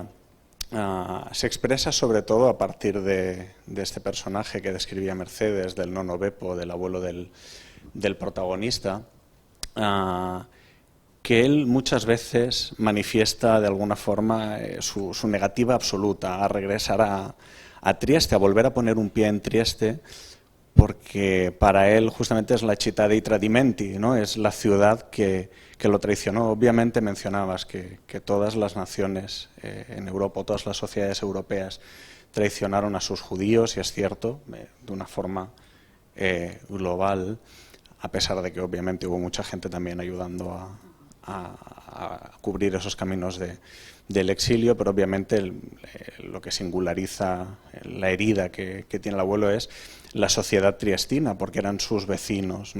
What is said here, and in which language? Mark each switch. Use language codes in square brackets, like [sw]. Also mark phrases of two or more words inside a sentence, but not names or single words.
[es] Se expresa sobre todo a partir de este personaje que describía Mercedes, del nono Beppo, del abuelo del protagonista, que él muchas veces manifiesta de alguna forma su negativa absoluta a regresar a Trieste, a volver a poner un pie en Trieste, porque para él justamente es [it] la città dei tradimenti, [es] ¿no? Es la ciudad que lo traicionó. Obviamente mencionabas que todas las naciones en Europa, todas las sociedades europeas traicionaron a sus judíos, y es cierto, de una forma global, a pesar de que obviamente hubo mucha gente también ayudando a cubrir esos caminos del exilio, pero obviamente lo que singulariza la herida que tiene el abuelo es la sociedad triestina, porque eran sus vecinos, ¿no?